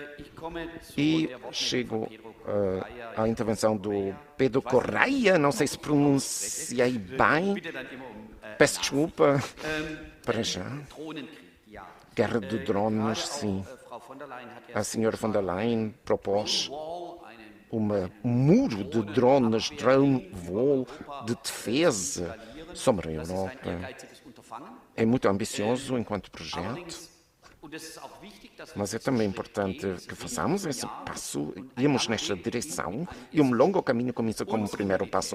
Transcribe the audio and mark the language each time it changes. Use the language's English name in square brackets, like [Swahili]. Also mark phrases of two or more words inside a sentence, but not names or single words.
[Portuguese] E chego à intervenção do Pedro Correia, não sei se pronunciei bem, peço desculpa, para já. Guerra de drones, sim. A senhora von der Leyen propôs um muro de drones, [English] drone wall, [Portuguese] de defesa sobre a Europa. É muito ambicioso enquanto projeto, mas é também importante que façamos esse passo, irmos nesta direção, e um longo caminho começa como primeiro passo.